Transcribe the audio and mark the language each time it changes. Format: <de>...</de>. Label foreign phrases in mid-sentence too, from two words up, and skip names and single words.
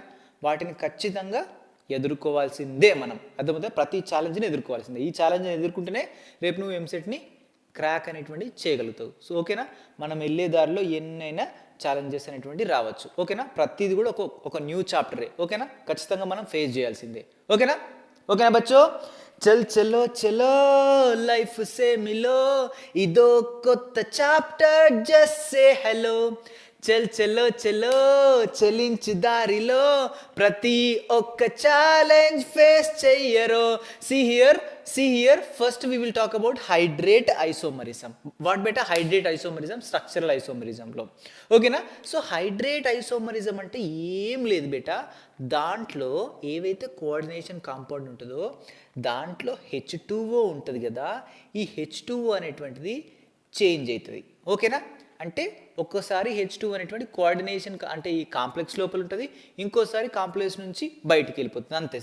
<te>వాటిని ఖచ్చితంగా ఎదుర్కోవాల్సిందే మనం, అర్థమవుతుందా. ప్రతి ఛాలెంజ్ని ఎదుర్కోవాల్సిందే, ఈ ఛాలెంజ్ని ఎదుర్కొంటేనే రేపు నువ్వు ఎంసెట్ని క్రాక్ అనేటువంటి చేయగలుగుతావు. సో ఓకేనా, మనం వెళ్ళే దారిలో ఎన్నైనా ఛాలెంజెస్ అనేటువంటి రావచ్చు, ఓకేనా. ప్రతిదీ కూడా ఒక</te> <en>new chapter,</en> <te>ఓకేనా. ఖచ్చితంగా మనం ఫేస్ చేయాల్సిందే, ఓకేనా. ఓకేనా బచ్చో.</te> <hi>चल चलो चलो लाइफ से मिलो,</hi> <te>ఇదో కొత్త చాప్టర్,</te> <en>just say hello.</en> <hi>चल चलो चलो</hi> <te>చలించి దారిలో, ప్రతి ఒక్క ఛాలెంజ్ ఫేస్ చెయ్యరో.</te> <en>See here first we will talk about hydrate isomerism. What beta hydrate isomerism? Structural isomerism</en> <te>లో, ఓకేనా. సో</te> <en>hydrate isomerism</en> <te>అంటే ఏం లేదు బేటా, దాంట్లో ఏవైతే</te> <en>coordination compound</en> <te>ఉంటుందో దాంట్లో H2O ఉంటుంది కదా, ఈ H2O అనేటువంటిది చేంజ్ అవుతుంది, ఓకేనా. అంటే ఒక్కోసారి H2 అనేటువంటి కోఆర్డినేషన్ అంటే ఈ కాంప్లెక్స్ లోపల ఉంటుంది, ఇంకోసారి కాంప్లెక్స్ నుంచి బయటికి వెళ్ళిపోతుంది, అంతే.</te>